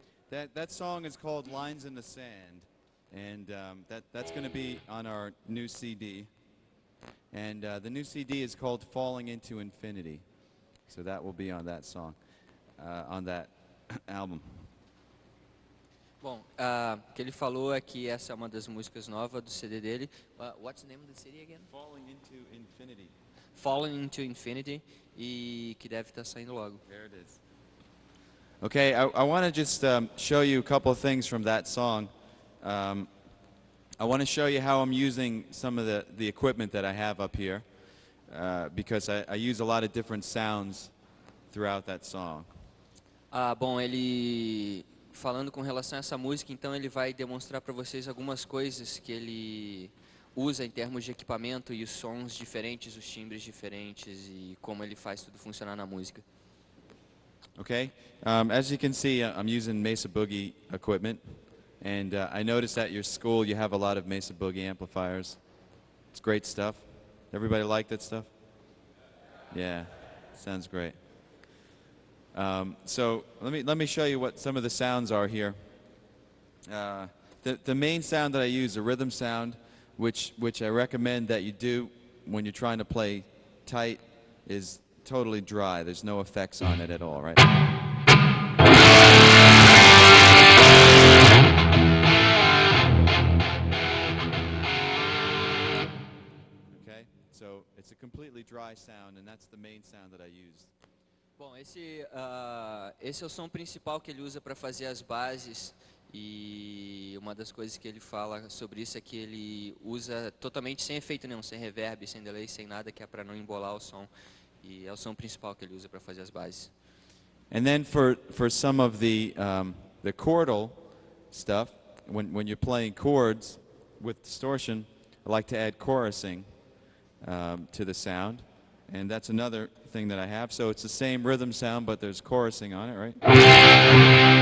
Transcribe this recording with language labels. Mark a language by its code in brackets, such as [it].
[en] That song is called Lines in the Sand, and that's going to be on our new CD. And the new CD is called Falling into Infinity, so that will be on that song, on that album. [pt] Bom, o que ele falou é que essa é uma das músicas novas do CD dele. [en] What's the name of the CD again? Falling into Infinity. [pt] Falling into Infinity, e que deve estar saindo logo. [en] There it is. Okay, I want to just show you a couple of things from that song. I want to show you how I'm using some of the equipment that I have up here, because I use a lot of different sounds throughout that song. [pt] Bom, ele falando com relação a essa música, então ele vai demonstrar para vocês algumas coisas que ele usa em termos de equipamento e os sons diferentes, os timbres diferentes e como ele faz tudo funcionar na música. [en] Okay, as you can see, I'm using Mesa Boogie equipment, and I noticed at your school you have a lot of Mesa Boogie amplifiers. It's great stuff. Everybody like that stuff? Yeah, sounds great. So let me show you what some of the sounds are here. The main sound that I use, the rhythm sound, which I recommend that you do when you're trying to play tight, is totally dry. There's no effects on it at all, right? Okay, so it's a completely dry sound, and that's the main sound that I used. [pt] Bom, esse é o som principal que ele usa para fazer as bases e uma das coisas que ele fala sobre isso é que ele usa totalmente sem efeito nenhum, sem reverb, sem delay, sem nada, que é para não embolar o som. E é o som principal que ele usa para fazer as bases. [en] And then for some of the chordal stuff, when you're playing chords with distortion, I like to add chorusing to the sound, and that's another thing that I have. So it's the same rhythm sound, but there's chorusing on it, right?